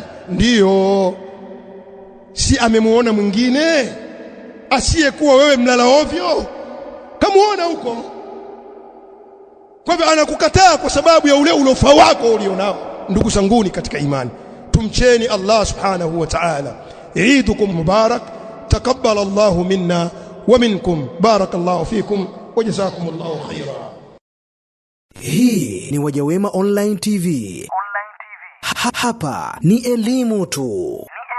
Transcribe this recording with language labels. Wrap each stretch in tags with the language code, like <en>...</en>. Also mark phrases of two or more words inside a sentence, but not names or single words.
<sw>Ndiyo, si amemuona mwingine asiyekuwa wewe mlala ovyo? Kamuona huko, kwa hivyo anakukataa kwa sababu ya ule ulofa wako ulionao. Ndugu zanguni katika imani, tumcheni Allah</sw> <ar>سبحانه وتعالى. عيدكم مبارك تقبل الله منا ومنكم بارك الله فيكم وجزاكم الله خيرا.</ar> <sw>Hii ni Wajawema Online TV. Hapa ni elimu tu.</sw>